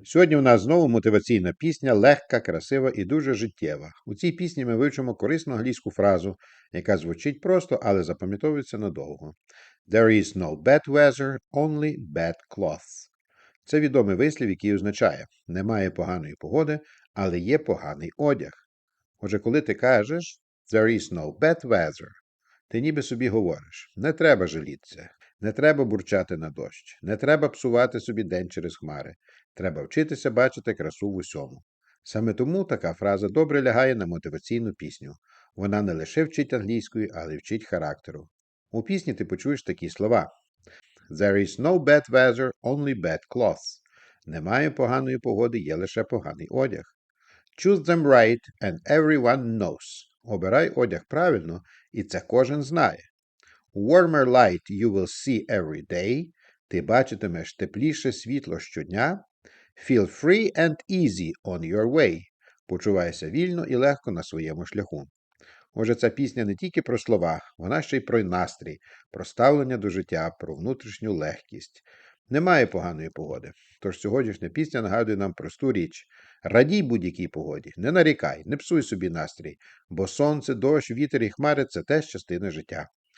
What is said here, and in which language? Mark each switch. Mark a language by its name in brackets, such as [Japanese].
[Ukrainian] Сьогодні у нас знову мотиваційна пісня, легка, красива і дуже життєва. У цій пісні ми вивчимо корисну англійську фразу, яка звучить просто, але запам'ятовується надовго. [English] There is no bad weather, only bad clothes. [Ukrainian] Це відомий вислів, який означає «немає поганої погоди, але є поганий одяг». Отже, коли ти кажеш [English] «there is no bad weather», [Ukrainian] ти ніби собі говориш «не треба жалітися». Не треба бурчати на дощ, не треба псувати собі день через хмари. Треба вчитися бачити красу в усьому. Саме тому така фраза добре лягає на мотиваційну пісню. Вона не лише вчить англійської, але й вчить характеру. У пісні ти почуєш такі слова. [English] There is no bad weather, only bad clothes. [Ukrainian] Немає поганої погоди, є лише поганий одяг. [English] Choose them right and everyone knows. [Ukrainian] Обирай одяг правильно, і це кожен знає. [English] Warmer light you will see every day. [Ukrainian] Ти бачитимеш тепліше світло щодня. [English] Feel free and easy on your way. [Ukrainian] Почувайся вільно і легко на своєму шляху. Отже, ця пісня не тільки про слова, вона ще й про настрій, про ставлення до життя, про внутрішню легкість. Немає поганої погоди. Тож сьогоднішня пісня нагадує нам просту річ. Радій будь-якій погоді, не нарікай, не псуй собі настрій, бо сонце, дощ, вітер і хмари – це теж частина життя.